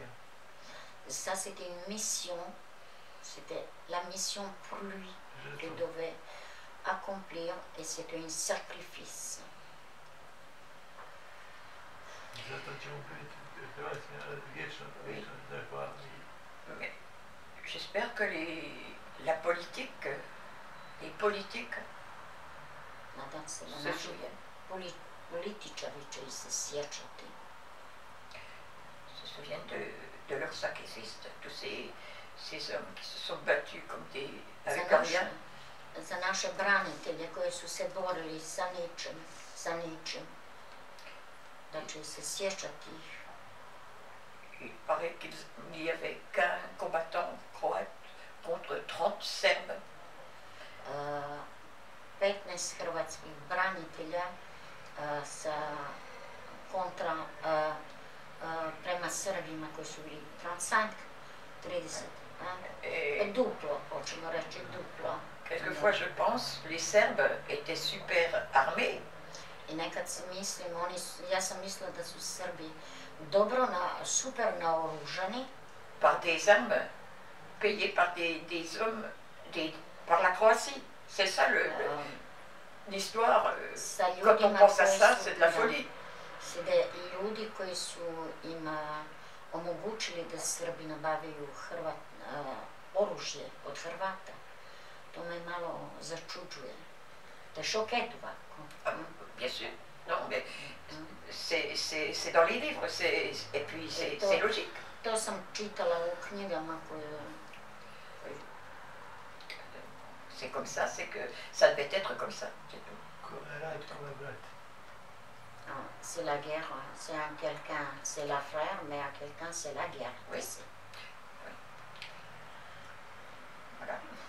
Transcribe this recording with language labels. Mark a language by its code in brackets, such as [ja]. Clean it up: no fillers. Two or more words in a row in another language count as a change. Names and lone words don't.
[fr] Ça, c'était une mission. C'était la mission pour lui qu'il devait accomplir et c'était un sacrifice. [hr] Zato ćemo biti hrvatski narod vječno zahvalni. [fr] J'espère que la politique, les politiques se souviennent. [hr] Političari će se sjećati. [fr] Se souviennent de leur sacrifice, de tous ces hommes qui se sont battus comme des avec rien. [hr] Za naše branitelje koji su se borili sa ničim. Da će se sjećati ih. [fr] Il paraît qu'il n'y avait qu'un combattant croate contre 30 Serbes. [hr] 15 hrvatskih branitelja prema Srbima koji su bili 30, duplo, hoćemo reći duplo. [fr] Quelquefois je pense, les Serbes étaient super armés. [hr] I nekad si mislim, ja sam mislila da su Srbi super naoružani. [fr] Par des armes payées par des hommes, par la Croatie. C'est ça l'histoire. Quand on pense à ça, c'est de la folie. [hr] Sede ljudi koji su im omogućili da Srbi nabavaju oružje od Hrvata. To me malo začuđuje. Te šoketova. [fr] Bien sûr. Non, mais c'est dans les livres, et puis c'est logique. [hr] To sam čitala u knjigama koje... [fr] C'est comme ça, c'est que ça devait être comme ça, c'est tout. C'est la guerre, c'est à quelqu'un, c'est la frère, mais à quelqu'un, c'est la guerre. Oui. Oui. Voilà.